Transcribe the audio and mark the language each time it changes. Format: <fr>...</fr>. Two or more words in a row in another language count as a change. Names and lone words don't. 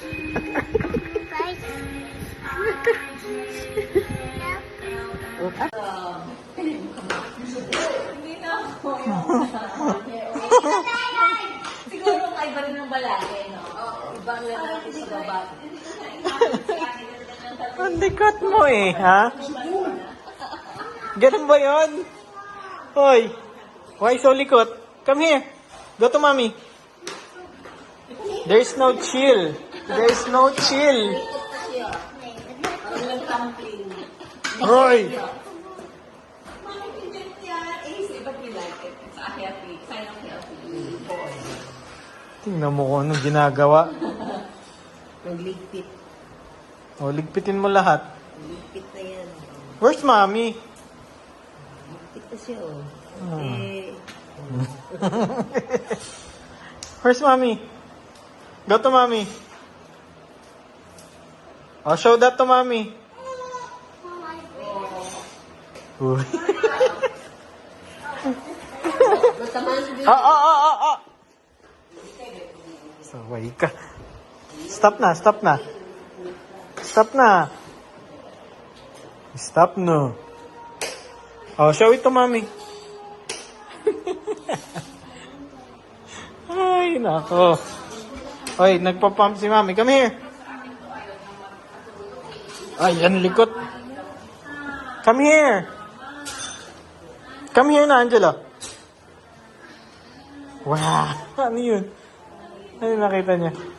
<tl>Siguro kay ba rin ng balake, no? Ibang lalaki sa baba. Ang likot mo eh, ha? Ganun ba yun? Hoy,</tl> <en>why so likot? Come here. Go to mommy. There's no chill. There's no chill.</en> <tl>Walang tumbling. Hoy!</tl> <en>But we like it. It's a healthy, kind of healthy boy.</en> <tl>Tingnan mo kung anong ginagawa. Nagligpit. O, ligpitin mo lahat. Ligpit na yan.</tl> <en>Where's mommy?</en> <tl>Ligpit na siya, oh. Ah. Eh,</tl> <en>Where's mommy? Go to mommy. Oh, show that to mommy. Uy. Ah.</en> <tl>Saway ka.</tl> <en>Stop na. Stop no. Oh, show it to mommy.</en> <tl>Ay, nako. Oy, nagpa-pump si mommy.</tl> <en>Come here.</en> <tl>Ay, yan likot.</tl> <en>Come here. Come here na, Angela.</en> <tl>Wow. Ano yun? Ano nakita niya?</tl>